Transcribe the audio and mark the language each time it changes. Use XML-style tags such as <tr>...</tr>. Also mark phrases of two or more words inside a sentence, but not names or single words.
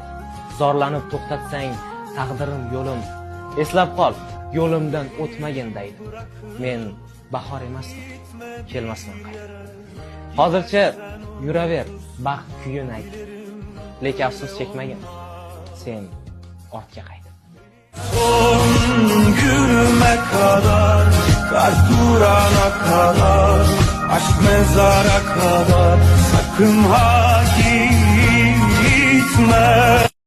<uz>Zorlanib to'xtatsang, taqdirim yo'lim. Eslab qol, yo'limdan o'tmagin deydi. Men bahor emasman, kelmasman qaytib. Hozircha yuraver, baxt kuyin ayt. Lekin afsus chekmagin, sen ortga qayt.</uz> <tr>Son günüme kadar, kalp durana kadar, aşk mezara kadar, sakın ha gitme.</tr>